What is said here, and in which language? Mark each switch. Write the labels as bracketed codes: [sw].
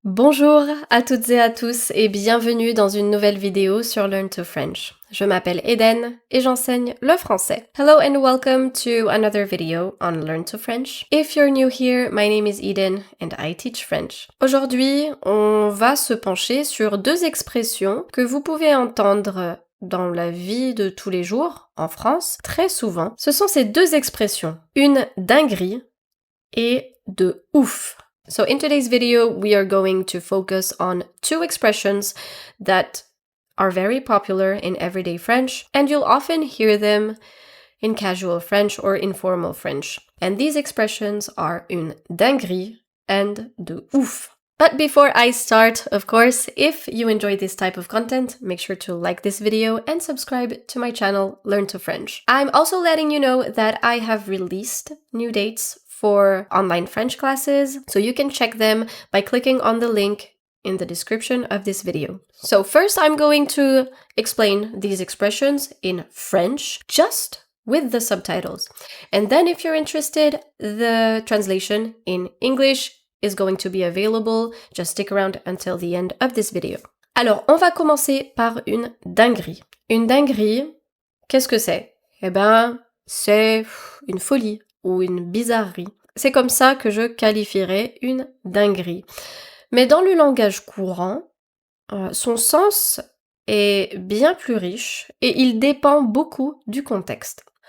[fr] Bonjour à toutes et à tous et bienvenue dans une nouvelle vidéo sur Learn to French. Je m'appelle Eden et j'enseigne le français. [en] Hello and welcome to another video on Learn to French. If you're new here, my name is Eden and I teach French. [fr] Aujourd'hui, on va se pencher sur deux expressions que vous pouvez entendre dans la vie de tous les jours en France très souvent. Ce sont ces deux expressions, une dinguerie et de ouf. [en] So in today's video, we are going to focus on two expressions that are very popular in everyday French, and you'll often hear them in casual French or informal French. And these expressions are une dinguerie and de ouf. But before I start, of course, if you enjoy this type of content, make sure to like this video and subscribe to my channel, Learn to French. I'm also letting you know that I have released new dates for online French classes, so you can check them by clicking on the link in the description of this video. So first I'm going to explain these expressions in French, just with the subtitles. And then if you're interested, the translation in English is going to be available. Just stick around until the end of this video. [fr] Alors, on va commencer par une dinguerie. Une dinguerie, qu'est-ce que c'est? Eh ben, c'est une folie ou une bizarrerie. C'est comme ça que je qualifierais une dinguerie. Mais dans le langage courant, son sens est bien plus riche et il dépend beaucoup du contexte.